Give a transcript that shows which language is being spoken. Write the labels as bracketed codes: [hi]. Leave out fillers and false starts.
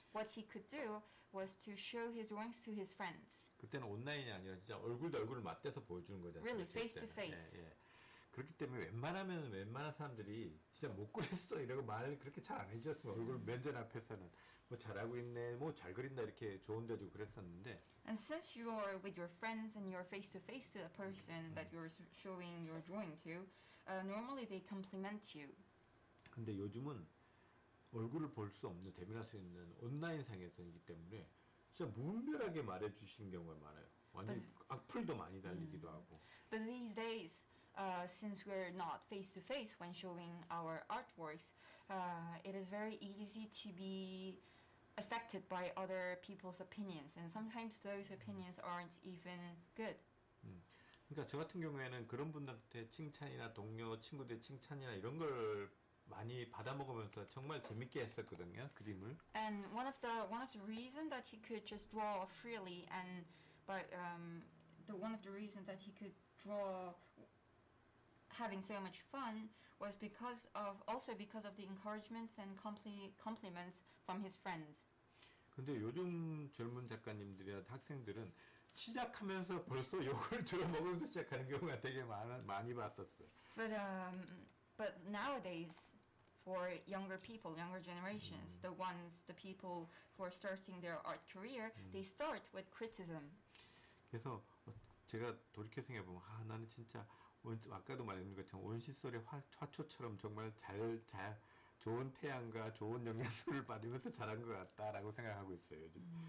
[en] What he could do was to show his drawings to his friends. [ko] 그때는 온라인이 아니라 진짜 얼굴도 얼굴을 맞대서 보여주는 거잖아요. [en] Really, [ko] 그때는. [en] face to face. [ko] 예, 예. 그렇기 때문에 웬만한 사람들이 진짜 못 그렸어 이러고 말 그렇게 잘 안 해줬어요. 얼굴 면전 앞에서는 뭐 잘하고 있네, 뭐 잘 그린다 이렇게 조언도 해주고 그랬었는데. [en] And since you are with your friends and you're face to face to the person that you're showing your drawing to, normally they compliment you. [ko] 근데 요즘은 얼굴을 볼 수 없는 대면할 수 있는 온라인 상에서이기 때문에 진짜 무분별하게 말해주시는 경우가 많아요. 완전히 악플도 많이 달리기도 하고. [en] But these days, since we're not face to face when showing our artworks, it is very easy to be affected by other people's opinions, and sometimes those opinions aren't even good. [ko] 그러니까 저 같은 경우에는 그런 분들한테 칭찬이나 동료 친구들의 칭찬이나 이런 걸 많이 받아 먹으면서 정말 재밌게 했었거든요, 그림을. [en] And one of the reasons that he could just draw freely, and one of the reasons that he could draw having so much fun was because of the encouragements and compliments from his friends. [ko] 근데 요즘 젊은 작가님들이나 학생들은 시작하면서 벌써 욕을 들어먹으면서 시작하는 경우가 되게 많이 봤었어요. [en] But nowadays, for younger people, younger generations, the people who are starting their art career, they start with criticism. [ko] 그래서 제가 돌이켜 생각해보면 나는 진짜 아까도 말했는 것처럼 온실솔의 화초처럼 정말 좋은 태양과 좋은 영양소를 받으면서 자란 것 같다라고 생각하고 있어요 요즘.